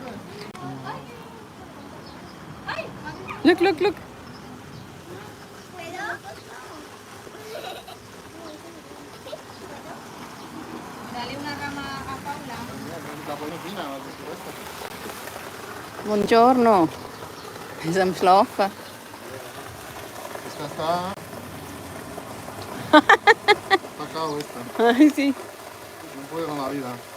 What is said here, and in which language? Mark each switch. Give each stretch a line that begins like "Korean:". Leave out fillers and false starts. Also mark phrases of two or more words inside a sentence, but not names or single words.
Spanish: Look. Dale una rama a Paula. La pone fina, por supuesto.
German: Buongiorno. Ist am Schlafen.
Spanish: Esta está. Está cao esta. Ay, sí. No puede con la vida.